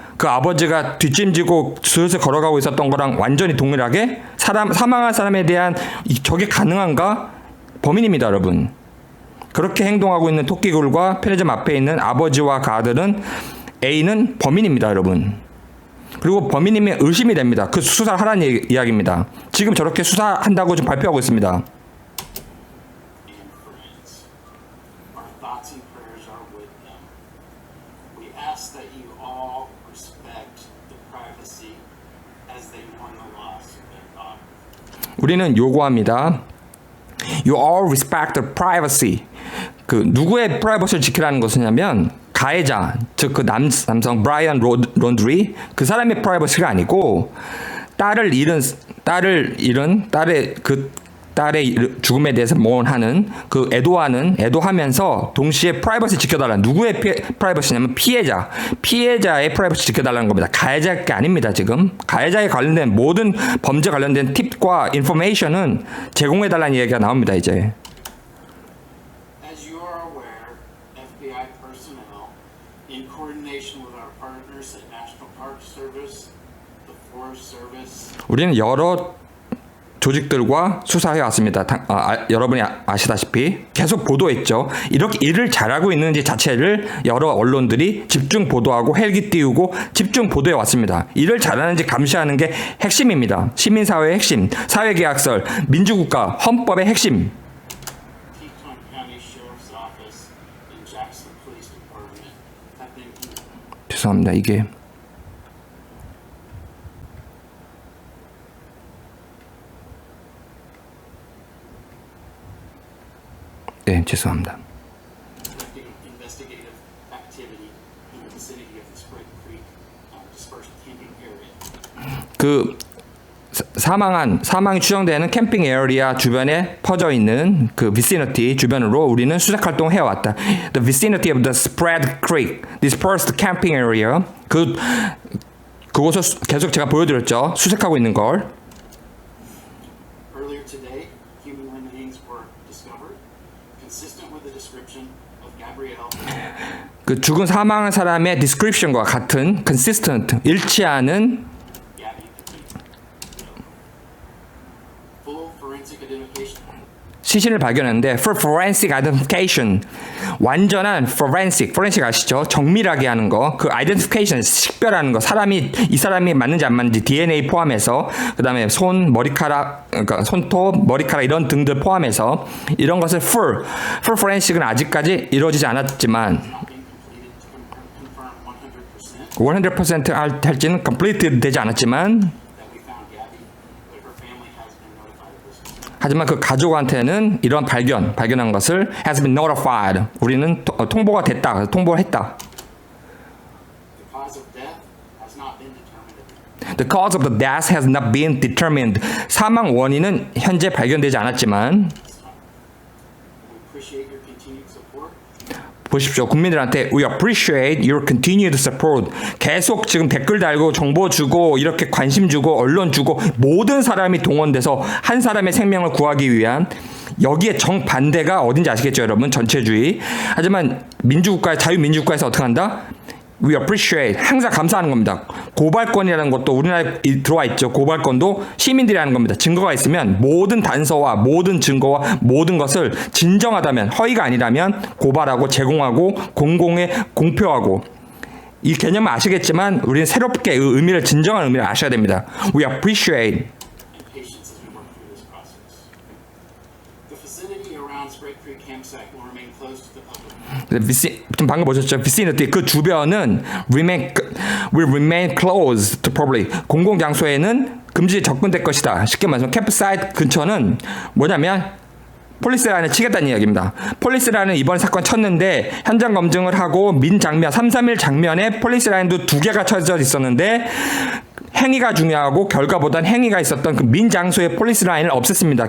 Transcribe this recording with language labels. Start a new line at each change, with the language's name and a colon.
Korean: 그 아버지가 뒷짐지고 슬슬 걸어가고 있었던 거랑 완전히 동일하게 사망한 사람에 대한 저게 가능한가? 범인입니다, 여러분. 그렇게 행동하고 있는 토끼굴과 편의점 앞에 있는 아버지와 그 아들은 A는 범인입니다, 여러분. 그리고 범인임에 의심이 됩니다. 그 수사를 하라는 이야기입니다. 지금 저렇게 수사한다고 지금 발표하고 있습니다.
English: And friends, our thoughts and prayers are with them. We ask that you all respect the privacy as they mourn the loss of their daughter.
Korean: 우리는 요구합니다.
English: You all respect the privacy.
Korean: 그 누구의 프라이버시를 지키라는 것이냐면 가해자, 즉 그 남성 브라이언 론드리 그 사람의 프라이버시가 아니고 딸을 잃은 딸의 죽음에 대해서 모urn하는 그 애도하면서 동시에 프라이버시 지켜달라. 누구의 프라이버시냐면 피해자의 프라이버시 지켜달라는 겁니다. 가해자가 아닙니다. 지금 가해자에 관련된 모든 범죄 관련된 팁과 인포메이션은 제공해달라는 얘기가 나옵니다. 이제.
English: As you are aware, FBI personnel, in coordination with our partners at National Park Service, the Forest Service,
Korean: 우리는 여러 조직들과 수사해 왔습니다. 여러분이 아시다시피 계속 보도했죠. 이렇게 일을 잘하고 있는지 자체를 여러 언론들이 집중 보도하고 헬기 띄우고 집중 보도해 왔습니다. 일을 잘하는지 감시하는 게 핵심입니다. 시민사회의 핵심, 사회계약설, 민주국가, 헌법의 핵심.
English: Teton County Sheriff's Office, and Jackson Police Department have been
Korean: 죄송합니다. 이게 네, 죄송합니다.
English: conducting investigative activity in the vicinity of the Spring Creek dispersed camping area.
Korean: 그 사망이 추정되는 캠핑 에어리아 주변에 퍼져 있는 그 vicinity 주변으로 우리는 수색 활동을 해왔다.
English: The vicinity of the Spread Creek dispersed camping area.
Korean: 그곳을 계속 제가 보여드렸죠. 수색하고 있는 걸.
English: Earlier today, human remains were discovered, consistent with the description of Gabrielle.
Korean: 그 죽은 사망한 사람의 description과 같은 consistent 일치하는
English: Gabby Petit. Full forensic identification.
Korean: 시신을 발견했는데
English: for forensic identification
Korean: 완전한 forensic 아시죠? 정밀하게 하는 거, 그 identification 식별하는 거, 이 사람이 맞는지 안 맞는지 DNA 포함해서 그다음에 그러니까 손톱, 머리카락 이런 등들 포함해서 이런 것을 full forensic은 아직까지 이루어지지 않았지만
English: Not being completed to confirm 100%
Korean: 할지는 completed 되지 않았지만
English: that we found Gabby, but her family has been notified of this.
Korean: 하지만 그 가족한테는 이런 발견한 것을
English: has been notified.
Korean: 우리는 통보가 됐다. 통보를 했다.
English: The cause of death has not been determined. The cause of the death has not been determined.
Korean: 사망 원인은 현재 발견되지 않았지만
English: We appreciate your continued support.
Korean: 보십시오. 국민들한테
English: we appreciate your continued support.
Korean: 계속 지금 댓글 달고 정보 주고 이렇게 관심 주고 언론 주고 모든 사람이 동원돼서 한 사람의 생명을 구하기 위한 여기에 정반대가 어딘지 아시겠죠, 여러분? 전체주의. 하지만 자유민주국가에서 어떻게 한다?
English: We appreciate.
Korean: 항상 감사하는 겁니다. 고발권이라는 것도 우리나라에 들어와 있죠. 고발권도 시민들이 하는 겁니다. 증거가 있으면 모든 단서와 모든 증거와 모든 것을 진정하다면, 허위가 아니라면 고발하고 제공하고 공표하고 이 개념을 아시겠지만 우리는 새롭게 의미를 진정한 의미를 아셔야 됩니다.
English: We appreciate. And patience as we work through this process. The vicinity around Spray Creek campsite will remain closed to the public.
Korean: 지금 방금 보셨죠?
English: vicinity
Korean: 그 주변은
English: will remain closed to public.
Korean: 공공 장소에는 금지 접근될 것이다. 쉽게 말해서 캠프사이트 근처는 뭐냐면 폴리스라인을 치겠다는 이야기입니다. 폴리스라인은 이번 사건 쳤는데 현장 검증을 하고 331 장면에 폴리스라인도 2개가 쳐져 있었는데 행위가 중요하고 결과보단 행위가 있었던 그 민장소의 폴리스 라인을 없앴습니다.